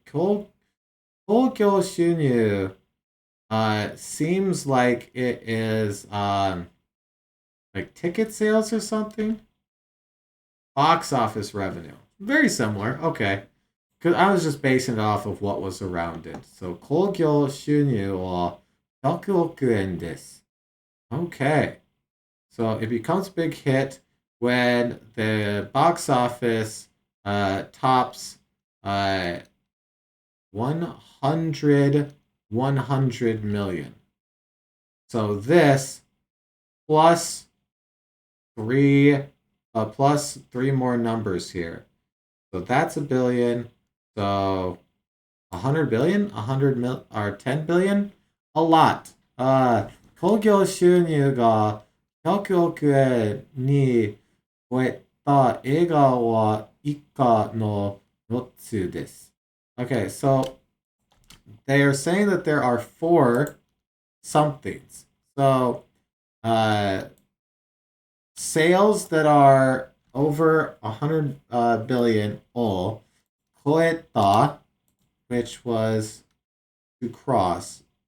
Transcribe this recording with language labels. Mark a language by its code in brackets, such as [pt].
[en] 興行収入 seems like it is like ticket sales or something. Box office revenue. Very similar. Okay. Because I was just basing it off of what was around it. [ja] So, 興行収入は100億円です。 [en] Okay. So, it becomes a big hit when the box office tops 100 million. So, this plus three more numbers here. So, that's a billion. So, 100 billion? 10 billion? A lot. [ja] 興行収入が100億円に超えた映画は以下の4つです。 [en] Okay, so they are saying that there are 4 somethings. So, sales that are over 100 billion or 超えた, which was to cross.